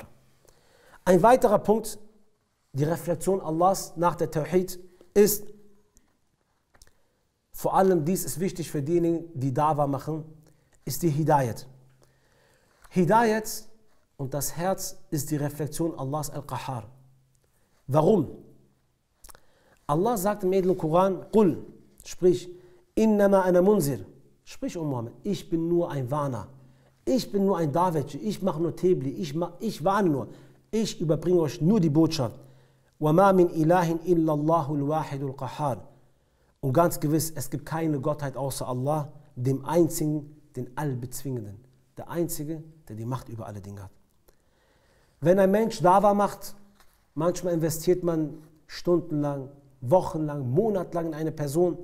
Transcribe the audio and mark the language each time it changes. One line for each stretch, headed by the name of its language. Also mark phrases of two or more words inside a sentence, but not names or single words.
German: Ein weiterer Punkt, die Reflexion Allahs nach der Tawhid, ist, vor allem dies ist wichtig für diejenigen, die Dawa machen, ist die Hidayat. Hidayat und das Herz ist die Reflexion Allahs Al-Qahhar. Warum? Allah sagt im edlen Koran,
Arabic: قل, sprich, إنما أنا منذر,
German: sprich, Muhammad, ich bin nur ein Warner, ich bin nur ein Dawetche, ich mache nur Tebli, ich warne nur, ich überbringe euch nur die Botschaft.
Arabic: وَمَا مِنْ إِلَهٍ إِلَّا اللَّهُ الْوَاحِدُ الْقَحَّارُ.
German: Und ganz gewiss, es gibt keine Gottheit außer Allah, dem Einzigen, den Allbezwingenden. Der Einzige, der die Macht über alle Dinge hat. Wenn ein Mensch Dawa macht, manchmal investiert man stundenlang, wochenlang, monatelang in eine Person.